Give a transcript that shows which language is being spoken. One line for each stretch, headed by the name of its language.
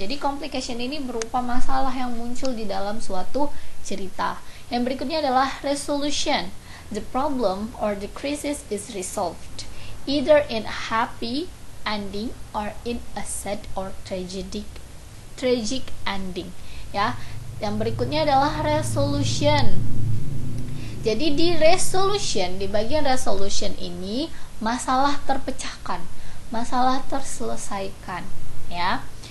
Indonesian: Jadi complication ini berupa masalah yang muncul di dalam suatu cerita. Yang berikutnya adalah resolution.
English: The problem or the crisis is resolved either in a happy ending or in a sad or tragic ending ya.
Indonesian: Yang berikutnya adalah resolution. Jadi di resolution, di bagian resolution ini masalah terpecahkan, masalah terselesaikan ya.